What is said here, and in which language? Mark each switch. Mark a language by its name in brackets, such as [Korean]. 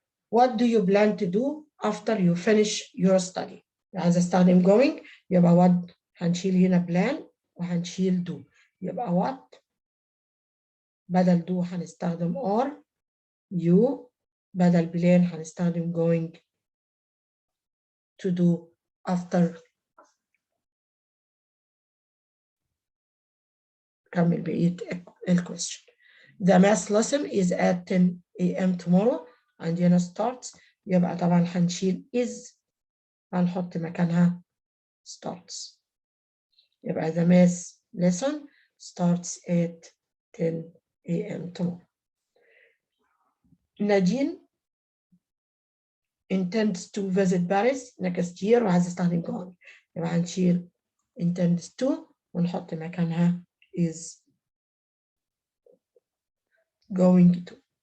[English] What do you plan to do after you finish your study؟ [Arabic] عايز استخدم going يبقى what هنشيل هنا plan وهنشيل do. يبقى what بدل do هنستخدم are. You بدل plan هنستخدم going to do after. كمل بقية الquestion. [English] The math lesson is at 10 a.m. tomorrow. [Arabic] عندنا starts يبقى طبعا هنشيل is هنحط مكانها starts. [English] يبقى the math lesson starts at 10 a.m. tomorrow. Nadine intends to visit Paris next year [Arabic] وعايز استخدم going. يبقى هنشيل intends to ونحط مكانها is going to.